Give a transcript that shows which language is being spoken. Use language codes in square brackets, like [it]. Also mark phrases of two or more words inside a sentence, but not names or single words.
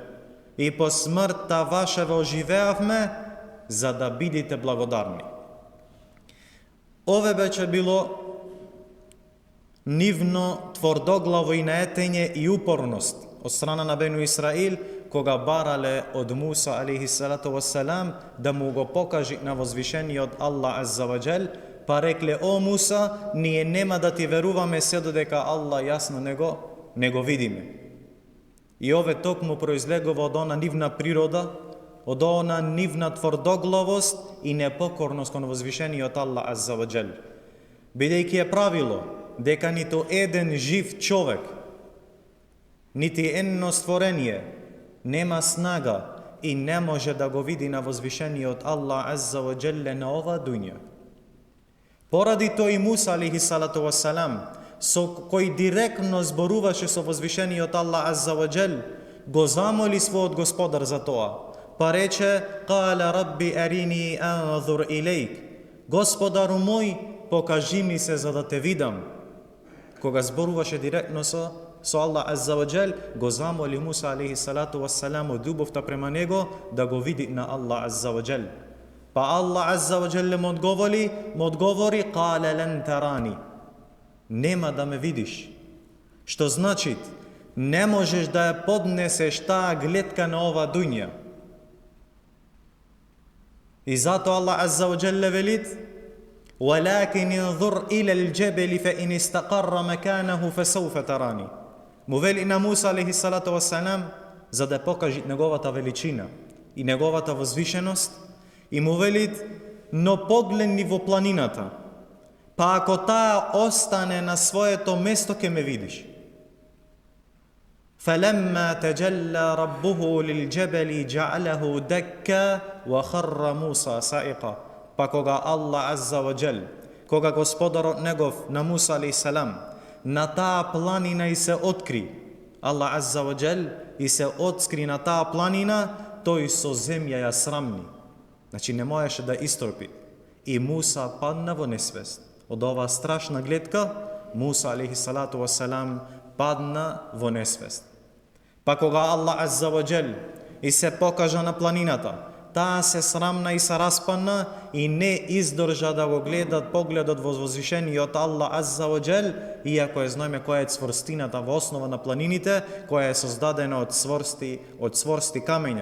[mk] И по смртта ваша ве оживеавме, за да бидите благодарни. Ове беше било нивно тврдоглаво и наетење и упорност од страна на Бену Исраил, кога барале од Муса [ar] عليه الصلاة والسلام [mk] да му го покажи на возвишениот Аллах [ar] عز وجل, [mk] па рекле: о Муса, ние нема да ти веруваме се додека Аллах јасно не го видиме. И ове токму произлегува од она нивна природа, од она нивна тврдоглавост и непокорност кон возвишениот Аллах [ar] عز وجل. [mk] Бидејќи е правило дека ниту еден жив човек, нити едно створение нема снага и не може да го види на возвишениот Аллах [ar] عز وجل [mk] на ова дуња. Поради тој Муса [ar] عليه الصلاة والسلام, [mk] со кој директно зборуваше со возвишениот Аллах [ar] عز وجل, [mk] го замоли својот Господар за тоа. Па рече: [ar] "قال رب أرني أنظر إليك", [mk] Господару мој, покажи ми се за да те видам. Кога зборуваше директно со Аллах [ar] عز وجل, [mk] го замоли Муса [ar] عليه الصلاة والسلام [mk] од љубовта према него да го види на Аллах [ar] عز وجل. [mk] Па Аллах [ar] عز وجل [mk] му одговори: [ar] "قال لن تراني", [mk] нема да ме видиш. Што значи, не можеш да ја поднесеш таа гледка на ова дуња. И зато Аллах [ar] عز وجل [mk] велит: [ar] "ولكن انظر إلى الجبل فإن استقر مكانه فسوف تراني." [mk] Му вели на Муса [ar] عليه الصلاة والسلام, [mk] за да покажи неговата величина и неговата возвишеност, и му велит: "Но погледни во планината, Па ако таа остане на своето место, ќе ме видиш. [ar] فَلَمَّا تَجَلَّى رَبُّهُ لِلْجَبَلِ جَعَلَهُ دَكَّا وَخَرَّ مُوسَى سَائِقًا. [mk] Па кога Аллах [ar] عز وجل, [mk] кога Господарот негов на Муса [ar] عليه السلام [mk] на таа планина и се откри, Аллах [ar] عز وجل [mk] и се откри на таа планина, тој со земја ја срамни. Значи не можеше да истропи. И Муса падна во несвест. Од оваа страшна гледка, Муса [ar] عليه الصلاة والسلام [mk] падна во несвест. Па кога Аллах [ar] عز وجل [mk] и се покажа на планината, таа се срамна и се распадна и не издржа да го гледат погледот во возвишениот Аллах [ar] عز وجل, [mk] иако знаеме која е цврстината во основа на планините, која е создадена од цврсти камења.